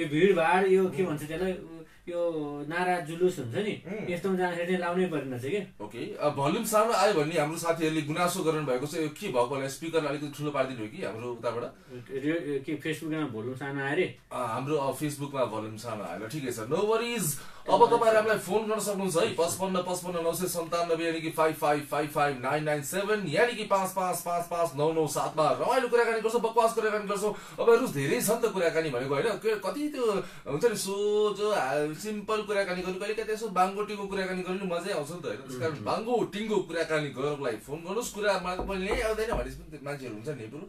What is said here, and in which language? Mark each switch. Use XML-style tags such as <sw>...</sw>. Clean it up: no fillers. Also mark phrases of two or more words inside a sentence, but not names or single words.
<ne>यो भिडभाड यो के भन्छ त्यसलाई, यो नारा जुलुस हुन्छ नि, यस्तोमा जाँदाखेरि चाहिँ लाउनै पर्ने छ के। ओके,</ne> <en>volume sound</en> <ne>आयो भने हाम्रो साथीहरूले गुनासो गर्नु भएको छ। यो के भएको होला? स्पिकर अलिकति ठुलो पारिदिनु हो कि हाम्रो उताबाट? के फेसबुकमा भोल्युम सानो आयो रे? हाम्रो फेसबुकमा भोल्युम सानो आयो। ठिकै छ,</ne> <en>no worries.</en> <ne>अब तपाईहरु हामीलाई फोन गर्न सक्नुहुन्छ है 55 यानी कि 55555997 यानी कि 55559997 मा रमाइलो कुराकानी गर्छौं, बकवास कुराकानी गर्छौं। अब रुस धेरै छ नि त कुराकानी भनेको हैन। कति त्यो हुन्छ नि सोझो सिम्पल कुराकानी गर्नु, कहिले कतै यसो बाङ्गो टिङ्गो कुराकानी गर्नु मजै आउँछ नि त हैन। त्यसकारण बाङ्गो टिङ्गो कुराकानी गर्नको लागि फोन गर्नुस्। कुरा मैले आउँदैन भनेपछि पनि मान्छेहरु हुन्छ नि पुरो</ne>